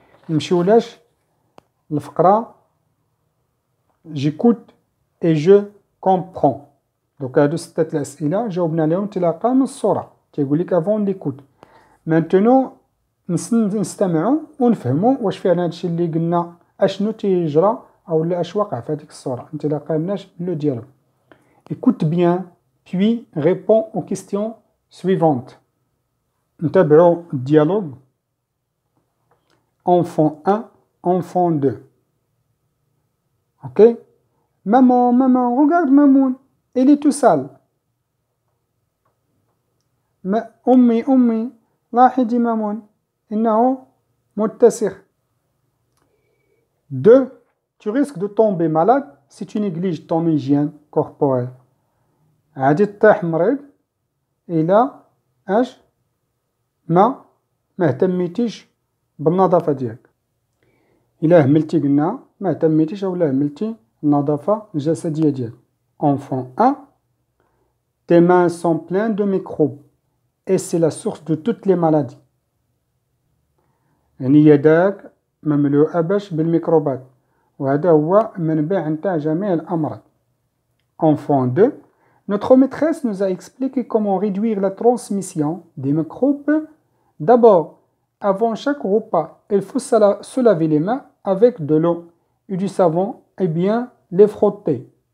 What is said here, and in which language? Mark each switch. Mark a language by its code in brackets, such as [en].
[ar] نمشيو لاش الفقره [fr] جيكوت اي جو كومبرون. [ar] دوك هادو 6 الاسئله جاوبنا عليهم انطلاقا من الصوره. تيقول لك [fr] افون ليكوت. [ar] مانتونو نستمعوا ونفهموا واش فعلا هادشي اللي قلنا اشنو تيجرى او لا اش وقع في هذيك الصوره انطلاقا من لو ديالوج. [fr] écoute bien puis réponds aux questions suivantes. [ar] نتابعوا الديالوج. [fr] enfant 1 enfant 2. ok maman regarde mamoun il est tout sale. [ar] أمي لاحظي مامون إنه متسخ. [fr] 2 tu risques de tomber malade si tu négliges ton hygiène corporelle. [ar] غادي تطيح مريض إلا ما اهتميتيش بالنظافة ديالك. إلا هملتي قلنا ما اهتميتيش أو لا هملتي النظافة الجسدية ديالك. [fr] enfant 1 tes mains sont pleines de microbes et c'est la source de toutes les maladies. [ar] يعني يداك مملوءة بالميكروبات وهذا هو منبع نتاع جميع الأمراض. [fr] Enfant 2, notre maîtresse nous a expliqué comment réduire la transmission des microbes. D'abord, avant chaque repas, il faut se laver les mains avec de l'eau et du savon et bien les frotter.